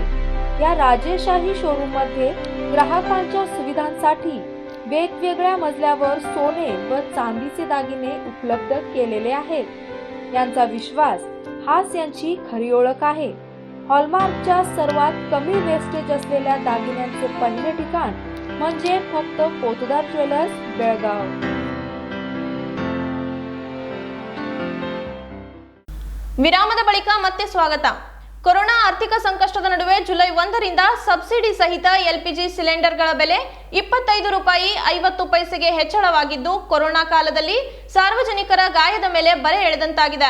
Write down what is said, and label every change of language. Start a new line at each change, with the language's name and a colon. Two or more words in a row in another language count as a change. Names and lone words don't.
Marathi: या राजेशाही शोरूम मध्ये ग्राहकांच्या सुविधांसाठी वेगवेगळ्या मजल्यावर सोने व चांदीचे दागिने उपलब्ध केलेले आहेत. यांचा विश्वास हाच यांची खरी ओळख आहे. हॉलमार्कच्या सर्वात कमी वेस्टेज असलेल्या दागिन्यांचे पहिले ठिकाण म्हणजे फक्त पोतदार ज्वेलर्स, बेळगाव.
Kannada: ವಿರಾಮದ ಬಳಿಕ ಮತ್ತೆ ಸ್ವಾಗತ. ಕೊರೋನಾ ಆರ್ಥಿಕ ಸಂಕಷ್ಟದ ನಡುವೆ ಜುಲೈ 1ರಿಂದ ಸಬ್ಸಿಡಿ ಸಹಿತ ಎಲ್ಪಿಜಿ ಸಿಲಿಂಡರ್ಗಳ ಬೆಲೆ 25 ರೂಪಾಯಿ 50 ಪೈಸೆಗೆ ಹೆಚ್ಚಳವಾಗಿದ್ದು, ಕೊರೋನಾ ಕಾಲದಲ್ಲಿ ಸಾರ್ವಜನಿಕರ ಗಾಯದ ಮೇಲೆ ಬರೆ ಎಳೆದಂತಾಗಿದೆ.